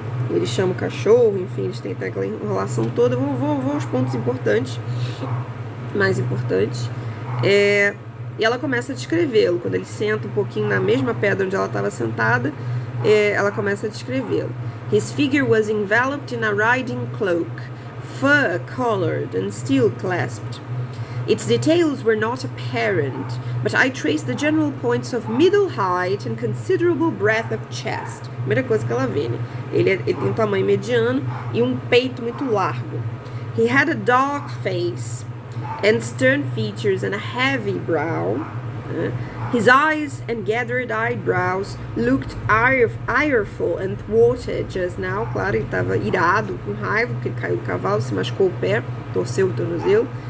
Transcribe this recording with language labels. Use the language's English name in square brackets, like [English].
[Portuguese] ele chama o cachorro, enfim, eles têm aquela enrolação toda. Vou aos pontos importantes, mais importantes. E ela começa a descrevê-lo. Quando ele senta um pouquinho na mesma pedra onde ela estava sentada, ela começa a descrevê-lo. [English] His figure was enveloped in a riding cloak, fur-colored and steel-clasped. Its details were not apparent, but I traced the general points of middle height and considerable breadth of chest. [Portuguese] Primeira coisa que ela vê, né? Ele tem um tamanho mediano e um peito muito largo. [English] He had a dark face and stern features and a heavy brow. His eyes and gathered eyebrows looked ireful and thwarted just now. [Portuguese] Claro, ele estava irado, com raiva, porque ele caiu do cavalo, se machucou o pé, torceu o tornozelo.